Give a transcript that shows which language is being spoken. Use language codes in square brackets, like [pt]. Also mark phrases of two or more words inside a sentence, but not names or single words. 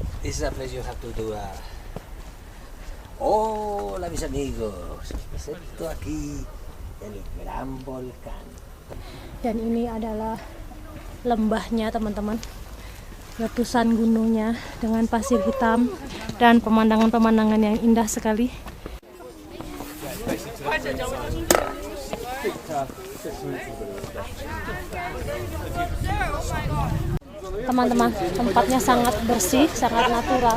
[es] esa preciosa cultura. Hola mis amigos, os presento aquí el gran volcán. [id] Dan ini adalah lembahnya teman-teman, letusan gunungnya dengan pasir hitam dan pemandangan-pemandangan yang indah sekali. Teman-teman, tempatnya sangat bersih, sangat natural.